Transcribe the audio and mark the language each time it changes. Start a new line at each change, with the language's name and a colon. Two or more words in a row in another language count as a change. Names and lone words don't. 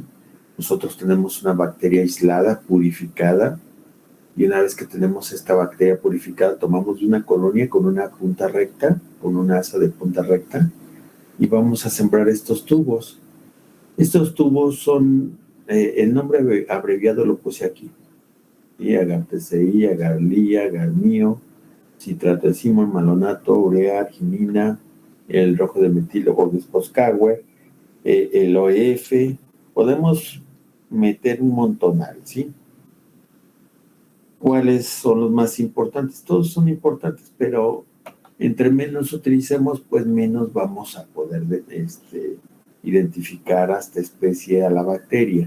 Spanish: Nosotros tenemos una bacteria aislada, purificada, y una vez que tenemos esta bacteria purificada, tomamos de una colonia con una punta recta, con una asa de punta recta, y vamos a sembrar estos tubos. Estos tubos son, el nombre abreviado lo puse aquí, ¿sí? Agar-TCI, agar-LI, agar-MIO, citrato-decimo, malonato, urea, arginina, el rojo de metilo, Voges-Poscauer, el OEF. Podemos meter un montonal, ¿sí? ¿Cuáles son los más importantes? Todos son importantes, pero entre menos utilicemos, pues menos vamos a poder identificar a esta especie, a la bacteria.